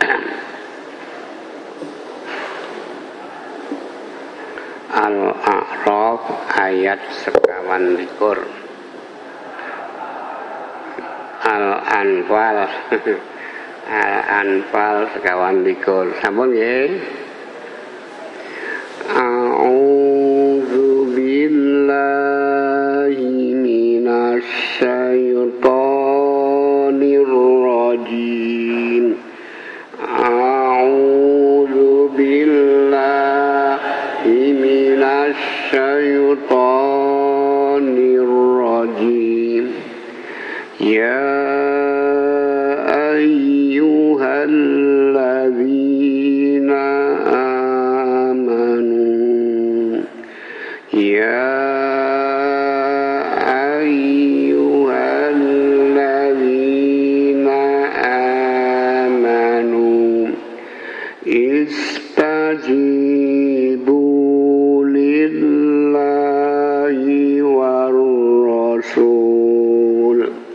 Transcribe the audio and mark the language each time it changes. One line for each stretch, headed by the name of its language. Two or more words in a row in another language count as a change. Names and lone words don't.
Indonesian: Al-A'raf ayat 21. Al-Anfal Al-Anfal 21.
Javanese: Sampun nggih.
Arabic: أعوذ بالله من الشيطان الرجيم. أعوذ بالله من الشيطان الرجيم. يا أيها الذين آمنوا يا أيها الذين آمنوا استجيبوا لله وللرسول.